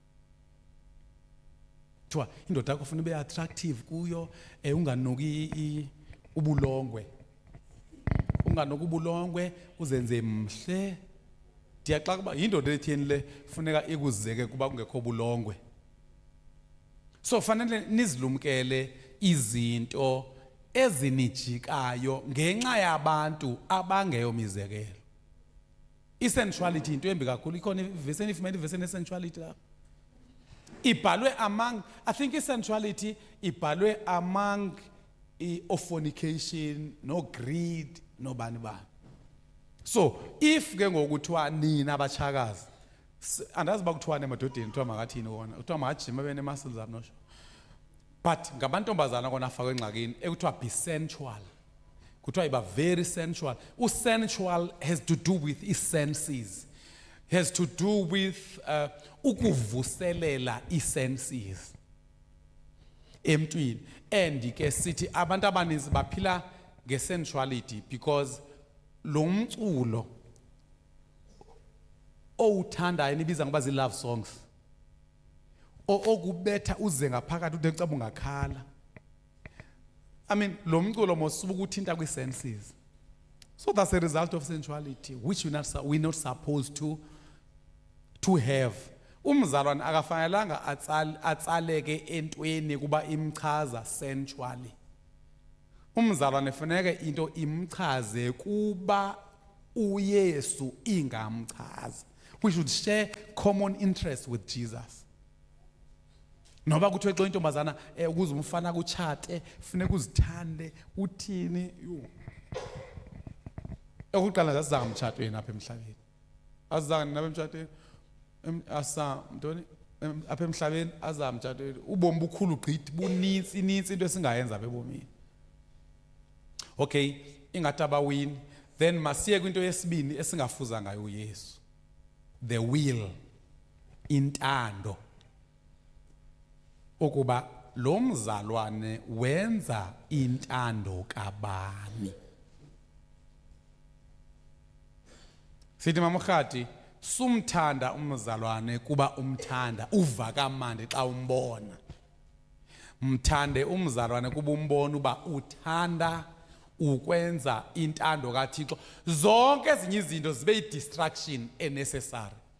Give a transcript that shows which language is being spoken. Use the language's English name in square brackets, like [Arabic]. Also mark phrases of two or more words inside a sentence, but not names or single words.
[Xhosa] kuthiwa indoda yakho ufuna ibe attractive kuyo unganuki ubulongwe ubulongwe uzenze mhle ndiyaxaka uba yindoda etheni le funeka ikuzeke kuba kungekho bulongwe so fanele nizilumkele izinto ezinijikayo ngenxa yabantu abangeyomizekelo i-sensuality into embi kakhulu ikhona ivesi enifumene ivesi ene-sensuality lapho ibhalwe [English] among I think [Xhosa] i-sensuality ibhalwe among i-fornication no greed no bani [English] so if [Xhosa] ke ngokuthiwa nina abachakazi andazi bakuthiwane emadodeni kuthiwa makathini kona kuthiwa makajima bene-muscles [English] I'm not sure but [Xhosa] ngamantombazana kona afakwe engxakini ekuthiwa [English] be sensual [Xhosa] kuthiwa iba [English] very sensual sensual has to do with [Xhosa] i-senses [English] has to do with [Xhosa] ukuvuselela i-senses emntwini and ke sithi abantu abaninzi baphila nge-sensuality because lo mculo owuthandayo nibiza ngoba zi-love songs okubetha uze ngaphakathi ude ucaba ungakhala [English] I mean [Xhosa] lo mculo mosubuka uthinta kwi-senses [English] so that's a result of sensuality which we're not supposed to have [Xhosa] umzalwane akafanelanga atsaleke entweni kuba imchaza sensually umzalwane fanele into imchaze kuba uYesu ingamchaza [English] we should share common interest with Jesus [Xhosa] noba kuthiwe xa intombazana ukuze umfana kutshate funeka uzithande uthini okuqala zasizanga umtshatweni apha emhlabeni azizanga nina emtshatweni apha emhlabeni azama umtshatweni ubomi bukhulu gqithi bunintsi into esingayenza apha ebomini okay ingathi abawini then masiye kwinto yesibini esingafuza ngayo uYesu [English] the will [Xhosa] intando ukuba lo mzalwane wenza intando kabani sithi mamkhati sumthanda umzalwane kuba umthanda uva kamandi xa umbona mthande umzalwane kuba umbona uba uthanda ukwenza intando kaThixo zonke ezinye izinto zibe [English] yi-distraction necessary